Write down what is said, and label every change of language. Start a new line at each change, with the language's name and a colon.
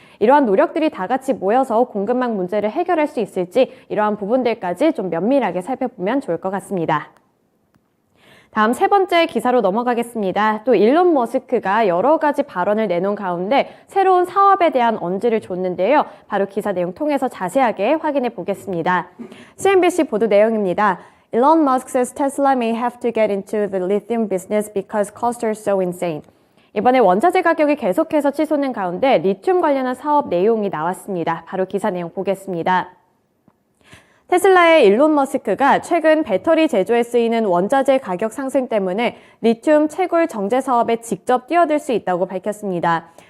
Korean: 이러한 노력들이 다 같이 모여서 공급망 문제를 해결할 수 있을지 이러한 부분들까지 좀 면밀하게 살펴보면 좋을 것 같습니다. 다음 세 번째 기사로 넘어가겠습니다. 또 일론 머스크가 여러 가지 발언을 내놓은 가운데 새로운 사업에 대한 언지를 줬는데요. 바로 기사 내용 통해서 자세하게 확인해 보겠습니다. CNBC 보도 내용입니다.
English: Elon Musk says Tesla may have to get into the lithium business because costs are so insane.
Korean: 이번에 원자재 가격이 계속해서 치솟는 가운데 리튬 관련한 사업 내용이 나왔습니다. 바로 기사 내용 보겠습니다. 테슬라의 일론 머스크가 최근 배터리 제조에 쓰이는 원자재 가격 상승 때문에 리튬 채굴 정제 사업에 직접 뛰어들 수 있다고 밝혔습니다.